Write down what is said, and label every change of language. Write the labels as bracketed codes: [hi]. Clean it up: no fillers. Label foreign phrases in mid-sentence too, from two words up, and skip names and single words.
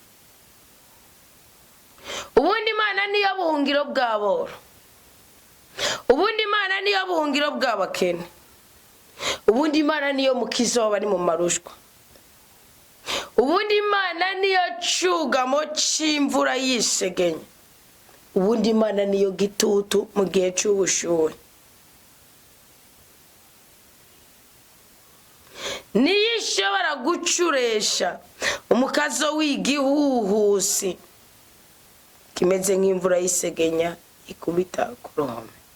[rn] Ubundi Imana niyo buhungiro bw'aboro. Ubundi Imana niyo buhungiro bw'abakene. Ubundi Imana niyo mukiza w'abari mu marushwa. Ubundi Imana niyo cugamo c'imvura yisegenya. Ubundi Imana niyo gitutu mu gihe c'ubushuhe. Niyishobora gucuresha umukazo w'igihuhusi kimeze nk'imvura yisegenya ikubita ku ruhome.